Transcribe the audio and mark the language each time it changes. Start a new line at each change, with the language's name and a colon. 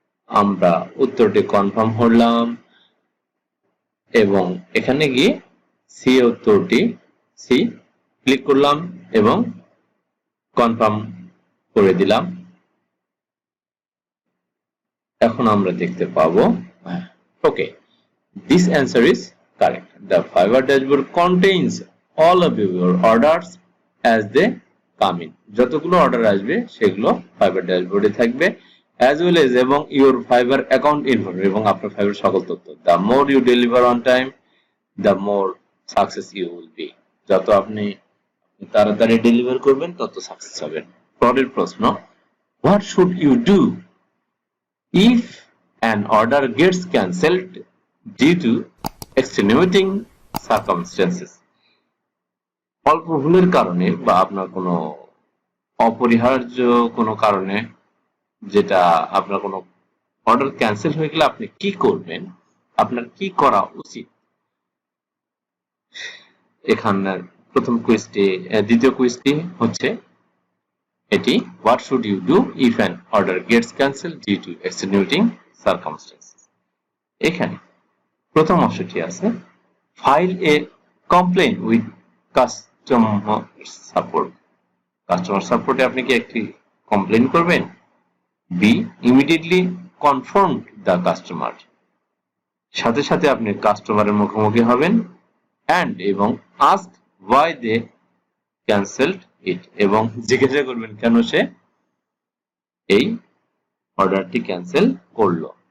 Bangla: আমরা উত্তরটি কনফার্ম করলাম এবং এখানে গিয়ে সি উত্তরটি সি ক্লিক করলাম এবং কনফার্ম করে দিলাম। এখন আমরা দেখতে পাবো ওকে,
English: this answer is correct. The Fiverr dashboard contains all of your orders as they come in.
Bangla: যতগুলো অর্ডার আসবে সেগুলো Fiverr ড্যাশবোর্ডে থাকবে, as well as এবং
English: your Fiverr account info
Bangla: এবং আপনার Fiverr সকল তথ্য।
English: The more you deliver on time, the more success you will be.
Bangla: যত আপনি তাড়াতাড়ি ডেলিভার করবেন তত সাকসেস হবেন। পরের প্রশ্ন,
English: what should you do if an order gets cancelled due to extenuating circumstances?
Bangla: অল্প ভুলের কারণে বা আপনার কোনো অপরিহার্য কোনো কারণে যেটা আপনার কোনো অর্ডার ক্যান্সেল হয়ে গেলে আপনি কি করবেন, আপনার কি করা উচিত? এখানে প্রথম কুইজটি, দ্বিতীয় কুইজটি হচ্ছে এটি,
English: what should you do if an order gets cancelled due to extenuating circumstances?
Bangla: এখানে প্রথম অংশটি আছে
English: File a complain with customer support.
Bangla: Customer সাপোর্টে আপনি কি একটি কমপ্লেইন করবেন?
English: be immediately confirm the customer,
Bangla: সাথে সাথে আপনি কাস্টমারের মুখোমুখি হবেন, অ্যান্ড এবং
English: ask why they cancelled it,
Bangla: এবং জিজ্ঞাসা করবেন কেন সে এই অর্ডারটি ক্যান্সেল করলো।